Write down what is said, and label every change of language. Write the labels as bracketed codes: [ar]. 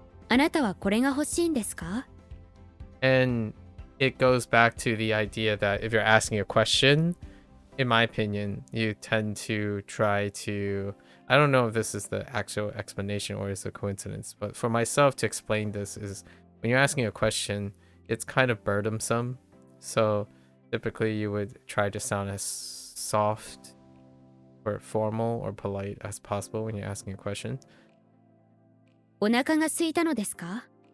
[ja] あなたはこれが欲しいんですか? [en] And it goes back to the idea that if you're asking a question, in my opinion, you tend to try to, I don't know if this is the actual explanation or is a coincidence, but for myself to explain this is when you're asking a question, it's kind of burdensome. So typically you would try to sound as soft or formal or polite as possible when you're asking a question. [ja] お腹が空いたのですか?